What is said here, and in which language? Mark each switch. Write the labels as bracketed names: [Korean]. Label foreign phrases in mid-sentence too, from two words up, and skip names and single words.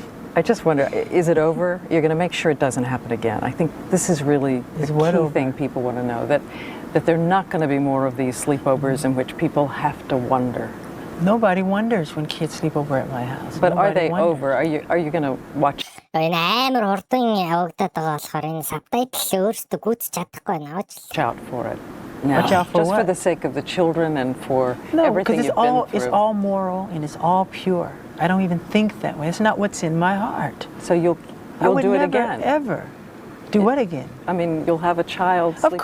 [English] I just wonder, is it over? You're going to make sure it doesn't happen again. I think this is really the key thing people want to know, that there are not going to be more of these sleepovers in which people have to wonder. Nobody wonders when kids sleep over at my house. But Nobody are they wonders. over? Are you going to watch? [Mongolian] Энэ амар хурдан явагдаад байгаа болохоор энэ сабтайтлал өөрсдөө гүйцэж чадахгүй байна. [English] Watch out for it. Now, Watch out for just what? for the sake of the children and for No, everything because you've been through. it's all moral and it's all pure. I don't even think that way. It's not what's in my heart. So you'll I would do it never, again. ever. Do what again? I mean, you'll have a child sleeping